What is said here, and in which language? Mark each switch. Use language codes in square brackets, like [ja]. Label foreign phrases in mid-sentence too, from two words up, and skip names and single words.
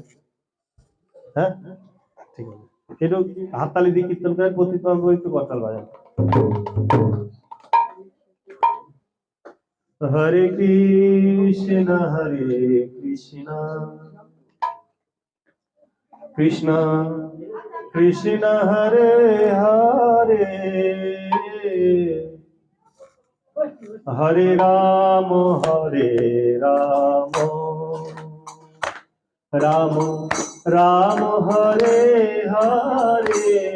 [bn] হ্যাঁ, ঠিক আছে, একটু হাততালি দিয়ে কীর্তন করেন, পতিত পাবন প্রভু একটু করতাল বাজান। [sa] হরে কৃষ্ণ কৃষ্ণ কৃষ্ণ হরে হরে, হরে রাম রাম রাম হরে হরে,